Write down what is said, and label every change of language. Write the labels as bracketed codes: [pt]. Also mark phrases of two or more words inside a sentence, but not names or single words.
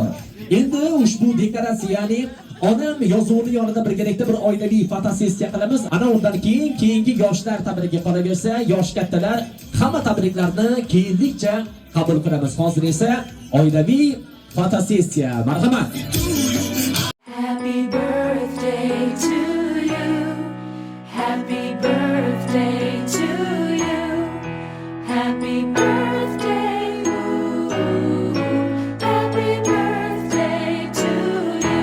[uz] Endi ushbu dekoratsiya, ya'ni onam yozuvni yonida birgalikda bir oilaviy fotosessiya qilamiz. Ana undan keyingi yoshlar tabrigi qolaversa, yosh kattalar hamma tabriklarni keyinlikcha qabul qilamiz. Hozir esa oilaviy fotosessiya. Marhamat. [en] Happy birthday to you. Happy birthday to you. Happy birthday. Happy birthday to you.